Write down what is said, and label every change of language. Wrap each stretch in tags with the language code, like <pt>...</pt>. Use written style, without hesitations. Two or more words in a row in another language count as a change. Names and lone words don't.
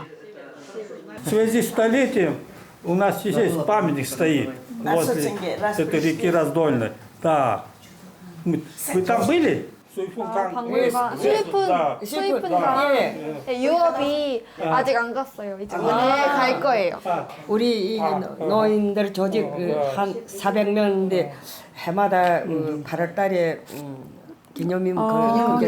<ru>В связи с столетием у нас здесь памятник стоит возле этой реки Раздольной. Да. Вы там были?</ru> <ko>수입분과 유업이 아직 안 갔어요. 이제 갈 거예요. 우리 이 노인들 조직 한 400명인데 해마다 8월달에 기념일 그렇게</ko>